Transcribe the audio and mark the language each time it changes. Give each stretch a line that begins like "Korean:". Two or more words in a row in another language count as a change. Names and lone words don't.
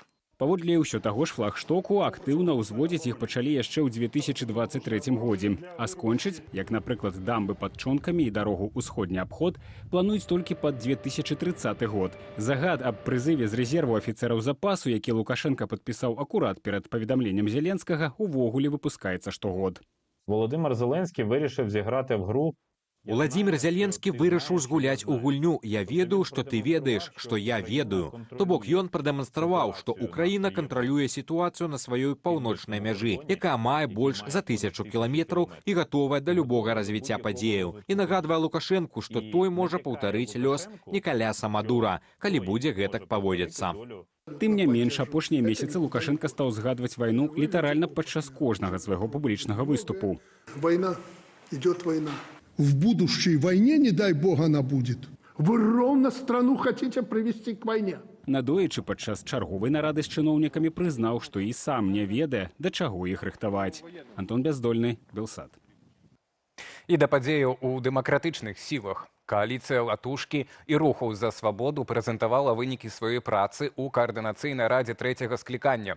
Belarusian: Паводле ўсё таго ж «Флагштоку» актыўна ўзводзіць іх пачалі яшчэ ў 2023 годзе. А скончыць, як, напрыклад, дамбы пад Чонкамі і дарогу ўсходні абход, плануюць толькі пад 2030 год. Загад аб прызыве з рэзерву афіцэраў запасу, які Лукашенка падпісаў акурат перад паведамленнем Зеленскага, увогуле выпускаецца штогод.
Ukrainian: Володимир Зеленський вирішив зіграти в гру.
Belarusian: Владимир Зеленскі вырашыў згуляць у гульню. Я ведаю, што ты ведаеш, што я ведаю. То бок ён прадэманстраваў, што Украіна кантралюе сітуацыю на сваёй паўночнай мяжы, якая мае больш за 1000 кіламетраў і гатовая да любога развіцця падзеяў. І нагадвае Лукашэнку, што той можа паўтарыць лёс Нікаляса Мадура, калі будзе гэтак паводзіцца. Тым не менш, апошнія месяцы Лукашенка стаў згадваць вайну літаральна падчас кожнага свайго публічнага выступу.
Russian: Война, идет война. В будущей войне, не дай бог, она будет. Вы ровно страну хотите привести к войне.
Belarusian: Надоечы падчас чарговай нарады з чыноўнікамі прызнаў, што і сам не ведае, да чаго іх рыхтаваць. Антон Бяздольны, Белсат. І да падзеяў у дэмакратычных сілах. Кааліцыя «Латушкі» і рухаў за свабоду прэзентавала вынікі сваёй працы ў каардынацыйнай радзе трэцяга склікання.